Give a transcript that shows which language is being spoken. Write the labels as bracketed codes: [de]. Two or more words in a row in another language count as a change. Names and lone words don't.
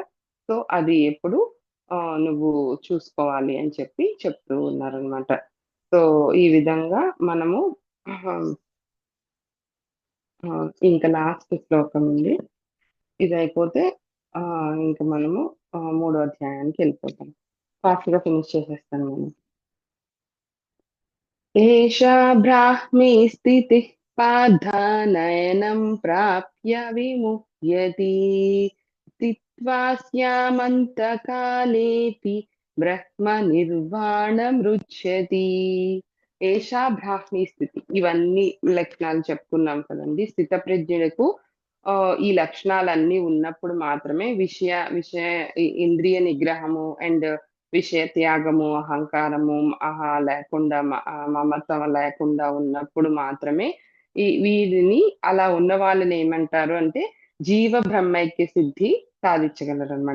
[te] సో, అది ఎప్పుడు నువ్వు చూసుకోవాలి అని చెప్పి చెప్తూ ఉన్నారన్నమాట. సో, ఈ విధంగా మనము ఆహ్, ఇంక లాస్ట్ శ్లోకం ఉంది. ఇదయిపోతే ఇంక మనము మూడో అధ్యాయానికెళ్ళిపోతాం. ఫాస్ట్‌గా ఫినిష్ చేసేస్తాను నేను. [sa] एषा ब्राह्मी स्थितिः पार्थ नयनं प्राप्य विमुह्यति स्थित्वा स्यामन्तकालेऽपि బ్రహ్మనిర్వాణమృచ్యతి. ఏషా బ్రాహ్మీ స్థితి. [te] ఇవన్నీ లక్షణాలు చెప్పుకున్నాం కదండీ! స్థితప్రజ్ఞులకు ఈ లక్షణాలన్నీ ఉన్నప్పుడు మాత్రమే విషయ ఇంద్రియ నిగ్రహము అండ్ విషయ త్యాగము, అహంకారము, లేకుండా మమత్వం లేకుండా ఉన్నప్పుడు మాత్రమే వీరిని అలా ఉన్న వాళ్ళని ఏమంటారు అంటే జీవ బ్రహ్మైక్య సిద్ధి సాధించగలరనమాట.